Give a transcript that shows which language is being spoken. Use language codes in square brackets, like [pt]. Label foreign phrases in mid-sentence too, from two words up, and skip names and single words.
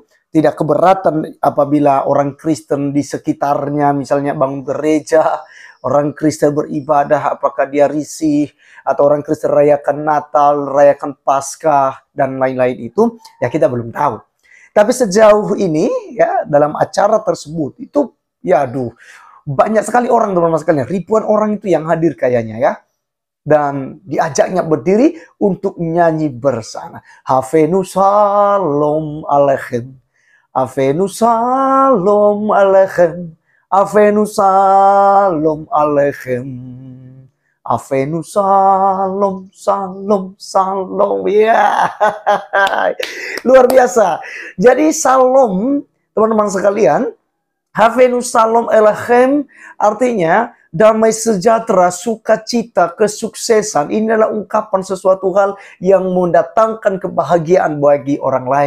[id] Tidak keberatan apabila orang Kristen di sekitarnya misalnya bangun gereja, orang Kristen beribadah, apakah dia risih, atau orang Kristen rayakan Natal, rayakan Paskah, dan lain-lain itu, ya kita belum tahu. Tapi sejauh ini, ya dalam acara tersebut, itu, ya aduh, banyak sekali orang teman-teman sekalian, ribuan orang itu yang hadir kayaknya ya. Dan diajaknya berdiri untuk nyanyi bersama. [he] הבאנו שלום עליכם. הבאנו שלום עליכם. הבאנו שלום עליכם. הבאנו שלום, שלום, שלום. [id] Ya, luar biasa. Jadi Shalom, teman-teman sekalian, [he] הבאנו שלום עליכם [id] artinya damai sejahtera, sukacita, kesuksesan. Ini adalah ungkapan sesuatu hal yang mendatangkan kebahagiaan bagi orang lain.